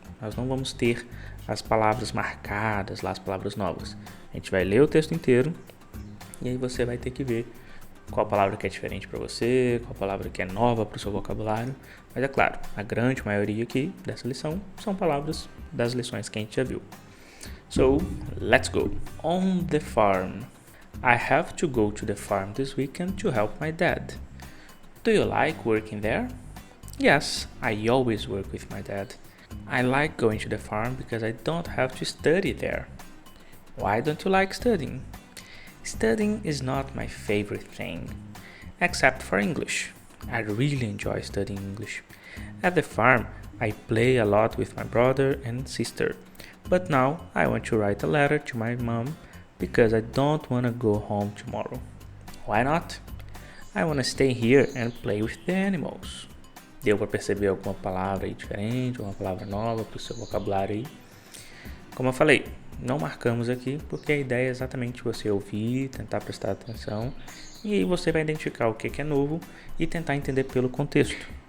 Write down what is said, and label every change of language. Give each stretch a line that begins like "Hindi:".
Portuguese: Nós não vamos ter as palavras marcadas lá, as palavras novas. A gente vai ler o texto inteiro e aí você vai ter que ver qual palavra que é diferente para você, qual palavra que é nova para o seu vocabulário. Mas é claro, a grande maioria aqui dessa lição são palavras das lições que a gente já viu.
English: So, let's go. On the farm. I have to go to the farm this weekend to help my dad. Do you like working there? Yes, I always work with my dad. I like going to the farm because I don't have to study there. Why don't you like studying? Studying is not my favorite thing, except for English. I really enjoy studying English. At the farm, I play a lot with my brother and sister, but now I want to write a letter to my mom because I don't want to go home tomorrow. Why not? I want to stay here and play with the animals.
Portuguese: Deu para perceber alguma palavra aí diferente, alguma palavra nova para o seu vocabulário aí? Como eu falei, não marcamos aqui porque a ideia é exatamente você ouvir, tentar prestar atenção e aí você vai identificar o que é novo e tentar entender pelo contexto.